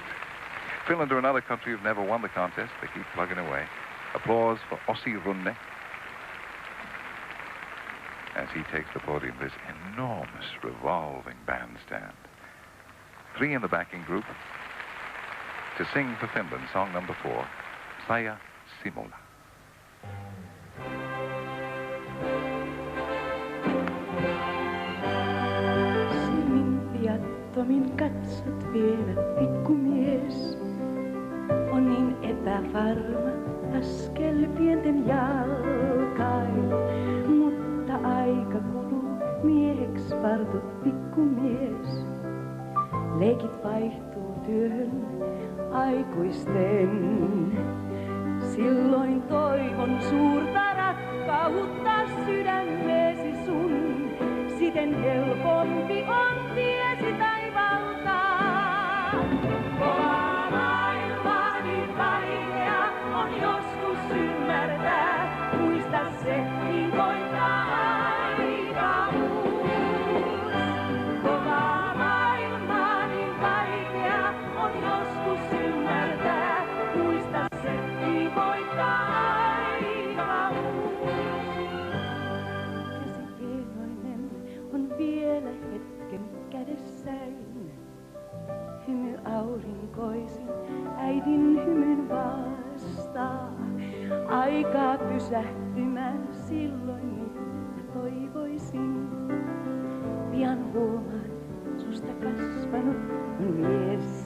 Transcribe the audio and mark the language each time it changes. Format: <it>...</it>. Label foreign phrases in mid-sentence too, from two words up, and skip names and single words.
<en>Finland are another country who've never won the contest. They keep plugging away. Applause for Ossi Runde as he takes the podium, this enormous revolving bandstand. 3 in the backing group to sing for Finland, song number 4, Saija Simola.</en> <fi>Silmin viattomin katsot vielä, pikkumies on niin epävarma askel pienten jalkain, mutta aika kuluu mieheks vartut pikkumies. Leikit vaihtuu työhön aikuisten. Silloin toivon suurta rakkautta sydämeesi sun. Siten helpompi on tiesi taivaltaa. Kova maailma niin vaikea on joskus ymmärtää. Muista se, niin koittaa aikaus. Kova maailma niin vaikea on joskus ymmärtää. Muista se, niin koittaa aikaus. Käsi hienoinen on vielä hetken kädessäin. Hymy aurinkoisin äidin hymyn vastaa. Aikaa pysähtymään silloin nyt toivoisin. Pian huomaan, susta kasvanut on mies.</fi>